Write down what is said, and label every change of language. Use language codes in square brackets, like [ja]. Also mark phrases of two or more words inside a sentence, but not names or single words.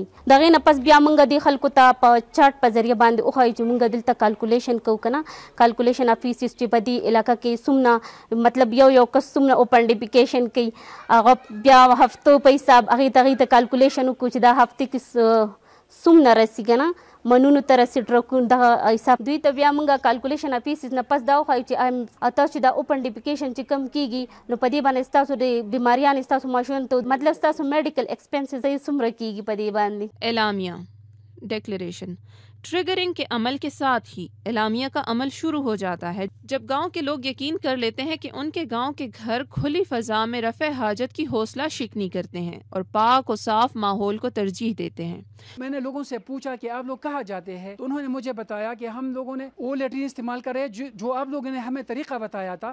[ps] د هغې نه پس بیا موږ دې خلکو ته په چارټ په ذریعه باندې وښایو چې موږ دلته کالکولیشن کوو که نه، [en] calculation of faeces [ps] چې په دې علاقه کې څومره مطلب یو کس څومره [en] open defecation [ps] کوي، هغه بیا هفتو په حساب هغې ته کالکولیشن وکړو چې دا هفتې کې څومره رسي که نه، منونو ته رسي ټرکونو دغه حساب. دوی ته بیا موږ [en] calculation of faeces [ps] نه پس دا وښایو چې تاسو چې دا [en] open defecation [ps] چې کم کیږي نو په دې باندې ستاسو د بیماریانې ستاسو ماشومانو ته مطلب ستاسو [en] medical expenses [ps] څومره کیږي په دې باندې. [ur] اعلامیہ [en] declaration triggering [ur] کے عمل کے ساتھ ہی اعلامیہ کا عمل شروع ہو جاتا ہے، جب گاؤں کے لوگ یقین کر لیتے ہیں کہ ان کے گاؤں کے گھر کھلی فضا میں رفع حاجت کی حوصلہ شکنی کرتے ہیں اور پاک و صاف ماحول کو ترجیح دیتے ہیں. میں نے لوگوں سے پوچھا کہ آپ لوگ کہاں جاتے ہیں، تو انہوں نے مجھے بتایا کہ ہم لوگوں نے وہ لیٹرین استعمال کرے جو آپ لوگوں نے ہمیں طریقہ بتایا تھا.